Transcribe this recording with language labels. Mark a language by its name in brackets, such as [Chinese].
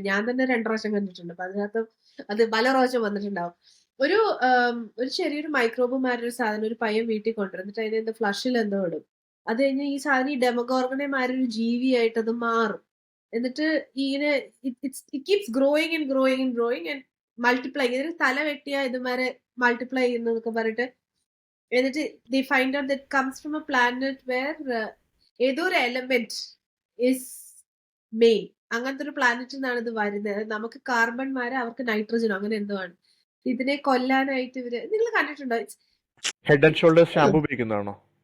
[Malayalam] ഞാൻ തന്നെ 2 പ്രാവശ്യം കണ്ടിട്ടുണ്ട്. അപ്പൊ അതിനകത്ത് അത് പല പ്രാവശ്യം വന്നിട്ടുണ്ടാവും. ഒരു ചെറിയൊരു മൈക്രോബുമാരൊരു സാധനം ഒരു പയ്യൻ വീട്ടിൽ കൊണ്ടുവന്നിട്ട് അതിന് എന്തോ ഫ്ലഷിൽ എന്തോ ഇടും. അത് കഴിഞ്ഞ് ഈ സാധനം ഈ ഡെമഗോർഗനെമാരൊരു ജീവിയായിട്ട് അത് മാറും. എന്നിട്ട് ഇങ്ങനെ [English] It keeps growing and multiply. [Malayalam] ഇതിന് തല വെട്ടിയ ഇതുമാരെ മൾട്ടിപ്ലൈ ചെയ്യുന്നതൊക്കെ പറഞ്ഞിട്ട്, എന്നിട്ട് [English] they find out that comes from a planet where [Malayalam] ഏതോ ഒരു എലമെന്റ് ഇസ് മെയിൻ. അങ്ങനത്തെ ഒരു പ്ലാനറ്റിൽ നിന്നാണ് ഇത് വരുന്നത്. നമുക്ക് കാർബൺമാരെ അവർക്ക് നൈട്രജനോ അങ്ങനെ എന്തോ ആണ്. ഇതിനെ കൊല്ലാനായിട്ട് നിങ്ങൾ കണ്ടിട്ടുണ്ടോ? Head and shoulders shampoo ഉപയോഗിക്കുന്നതാണോ?